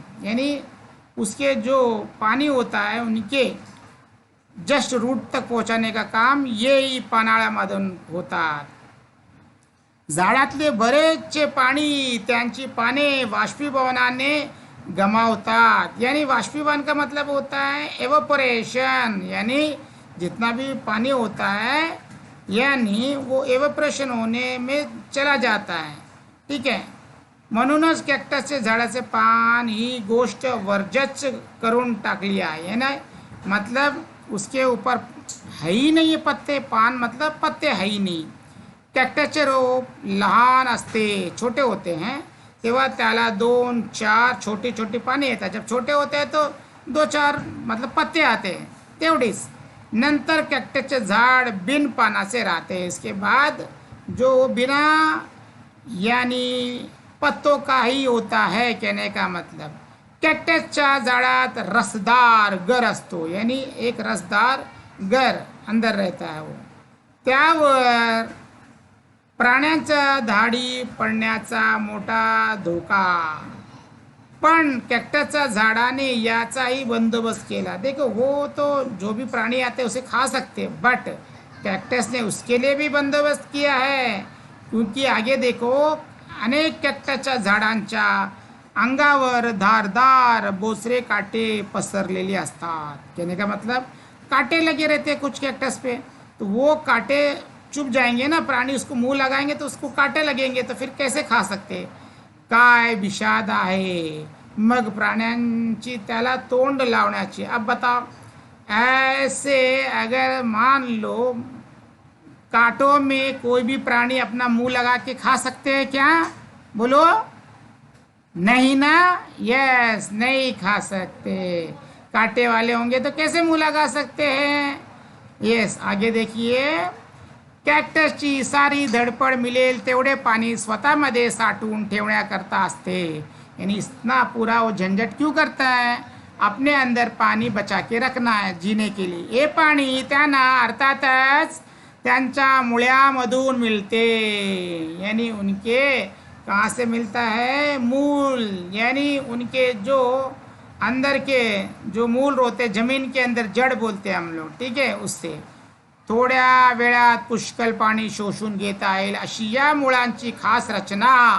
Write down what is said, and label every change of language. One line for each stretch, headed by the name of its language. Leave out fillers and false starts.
Hindi: यानी उसके जो पानी होता है उनके जस्ट रूट तक पहुंचाने का काम ये
Marathi: पानाळ्यामधून होतात. झाडातले बरेचसे पाणी त्यांची पाने वाष्पीभवनाने गमावतात.
Hindi: यानी वाष्पीभवन का मतलब होता है एवोपरेशन, यानी जितना भी पानी होता है यानी वो एवोपरेशन होने में चला जाता है.
Marathi: ठीक है, म्हणूनच कॅक्टसचे झाडाचे पान ही गोष्ट वर्जच करून टाकली आहे ना,
Hindi: मतलब उसके ऊपर है ही नहीं है पत्ते, पान मतलब पत्ते है ही नहीं.
Marathi: कॅक्टसचे रोप लहान असते,
Hindi: छोटे होते हैं
Marathi: तेव्हा त्याला 2-4 छोटी छोटी पाने येतात.
Hindi: जब छोटे होते हैं तो 2-4 मतलब पत्ते आते हैं
Marathi: तेवढीच. नंतर कॅक्टसचे झाड बिन पानाचे राहते.
Hindi: इसके बाद जो बिना यानी पत्तों का ही होता है. कहने का मतलब
Marathi: कॅक्टसच्या झाडात रसदार गर असतो,
Hindi: यानी एक रसदार गर अंदर रहता है वो.
Marathi: त्यावर प्राण्यांच्या धाडी पडण्याचा मोठा धोका, पण कॅक्टसच्या झाडाने याचाही बंदोबस्त केला.
Hindi: देखो वो तो जो भी प्राणी आते उसे खा सकते, बट कैक्टस ने उसके लिए भी बंदोबस्त किया है. क्योंकि आगे देखो
Marathi: अनेक कॅक्टसच्या झाडांच्या अंगावर धारदार बोसरे काटे पसरलेले असतात.
Hindi: कहने का मतलब काटे लगे रहते कुछ कैक्टस पे, तो वो काटे चुभ जाएंगे ना, प्राणी उसको मुंह लगाएंगे तो उसको काटे लगेंगे, तो फिर कैसे खा सकते.
Marathi: काय विषाद आहे. मग प्राण्यांची त्याला तोंड लावण्याची.
Hindi: अब बताओ ऐसे अगर मान लो कांटों में कोई भी प्राणी अपना मुंह लगा के खा सकते हैं क्या? बोलो नहीं ना. यस, नहीं खा सकते. कांटे वाले होंगे तो कैसे मुंह लगा सकते हैं. यस, आगे देखिए.
Marathi: कॅक्टसची सारी धडपड मिळेल तेवढे पाणी स्वतःमध्ये साठवून ठेवण्याकरता असते.
Hindi: यानी इतना पूरा वो झंझट क्यों करता है, अपने अंदर पानी बचा के रखना है जीने के लिए.
Marathi: ये पाणी त्यांना अर्थातच त्यांच्या मुळ्यामधून मिळते.
Hindi: यानी उनके कहाँ से मिलता है, मूल, यानी उनके जो अंदर के जो मूल होते जमीन के अंदर जड़ बोलते हैं हम लोग, ठीक है,
Marathi: उससे थोड्या वेळात पुष्कळ पाणी शोषून घेता येईल अशी या मुळांची खास रचना.